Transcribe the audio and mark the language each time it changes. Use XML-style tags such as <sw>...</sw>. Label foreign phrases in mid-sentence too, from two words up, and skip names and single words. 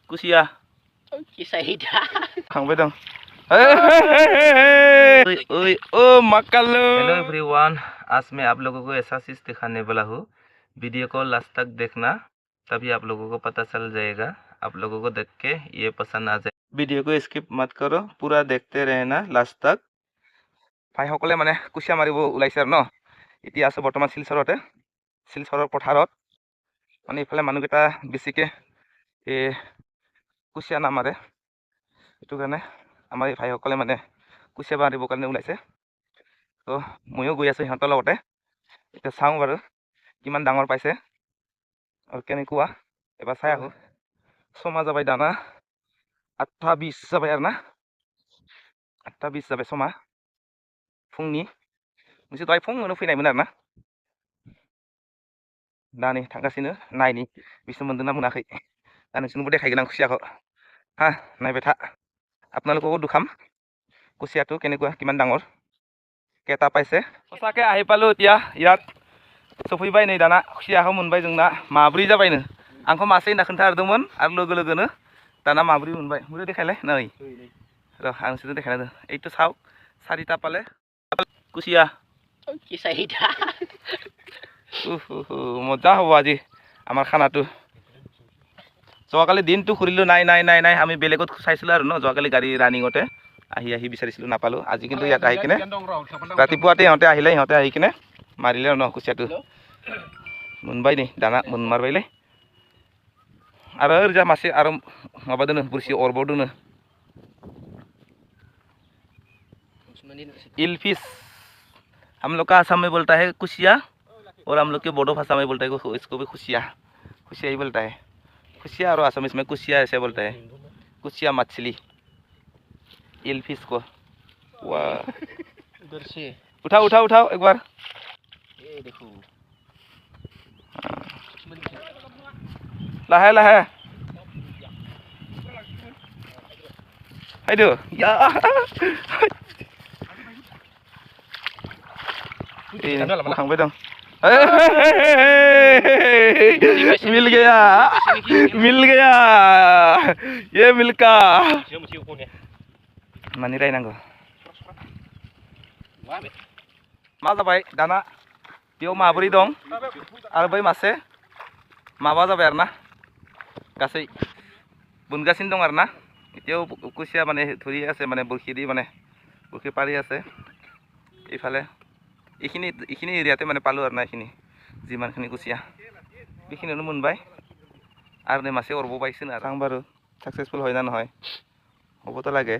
<brx>कुसिया खांबाय दं ओ मक्कालो।</brx> <hi>हेलो एवरीवन, आज मैं आप लोगों को ऐसा चीज दिखाने वाला हूँ। वीडियो को लास्ट तक देखना, तभी आप लोगों को पता चल जाएगा। आप लोगों को देख के ये पसंद आ जाए। वीडियो को स्किप मत करो, पूरा देखते रहना लास्ट तक।</hi> <as>ভাই সকলে মানে কুচিয়া মাৰিব ওলাইছে আৰু ন। এতিয়া আছে বৰ্তমান শিলচৰতে, শিলচৰৰ পথাৰত। মানে ইফালে মানুহকেইটা বেছিকে কুচিয়া নামাৰে, সেইটো কাৰণে আমাৰ এই ভাইসকলে মানে কুচিয়া মাৰিবৰ কাৰণে ওলাইছে। তো ময়ো গৈ আছোঁ সিহঁতৰ লগতে। এতিয়া চাওঁ বাৰু কিমান ডাঙৰ পাইছে আৰু কেনেকুৱা, এবাৰ চাই আহোঁ।</as> <brx>समा जाबाय दाना 8:20 जाबाय आरो ना, 8:20 जाबाय समा फुंनि। मोनसे दहाय फुङावनो फैनायमोन आरो ना। दा नै थांगासिनो नायनि बिसोर मोनदोंना मोनाखै। दा नोंसोरनोबो देखायगोन आं कुसियाखौ। हा नायबाय था,</brx> <as>আপোনালোককো দুখাম কুচিয়াটো কেনেকুৱা, কিমান ডাঙৰ, কেইটা পাইছে। সঁচাকৈ আহি পালোঁ এতিয়া ইয়াত सफैबाय।</as> <brx>नै दाना खुसियाखौ मोनबाय जोंना माब्रै जाबायनो। आंखौ मासे होनना खोन्थाहरदोंमोन आरो लोगो लोगोनो दाना माब्रै मोनबाय। मोनसे देखायलाय नै र' आं नोंसोरनो देखायना</brx> <as>এইটো চাওক, 4টা পালে কুচিয়া। মজা হ'ব আজি আমাৰ খানাটো। যোৱাকালি দিনটো ঘূৰিলোঁ, নাই নাই নাই নাই আমি বেলেগত চাইছিলোঁ আৰু ন। যোৱাকালি গাড়ী ৰানিঙতে আহি আহি বিচাৰিছিলোঁ, নাপালোঁ। আজি কিন্তু ইয়াত আহি কিনে ৰাতিপুৱাতে ইহঁতে আহিলে, ইহঁতে আহি কিনে মাৰিলে আৰু ন কুচিয়াটো।</as> <brx>मोनबाय नै दाना मोनमारबायलै। आरो ओरैजा मासे आरो माबा दोनो, बोरसि अरबावदोनो।</brx> <hi>इलफिश हम लोग का आसाम में बोलता है कुसिया, और हम लोग के बोडो भाषा में बोलता है इसको भी खुशिया। खुशिया ही बोलता है, खुशिया। और आसामीज में कुसिया ऐसे बोलता है, कुसिया मछली इलफिश को। वाह, उठाओ उठाओ उठाओ एक बार। ये देखो</hi> <as>লাহে লাহে</as> <id>aduh ya ini</id> <brx>खांबाय दं।</brx> <hi>मिल गया मिल गया ये</hi> <brx>मिल्का मानि रायनांगौ मा जाबाय दाना बेयाव माब्रै दं आरो बै मासे माबा जाबाय आरो ना। गासै बोनगासिनो दं आरो ना।</brx> <as>এতিয়াও কুচিয়া মানে ধৰি আছে, মানে বৰশী দি মানে বৰশী পাৰি আছে। এইফালে এইখিনি এৰিয়াতে মানে পালোঁ আৰু না। এইখিনি যিমানখিনি কুচিয়া এইখিনিও মোনবাই আৰু নে মাছে অৰব পাইছে না। চাওঁ বাৰু ছাকচেছফুল হয় না নহয়, হ'বতো লাগে।</as>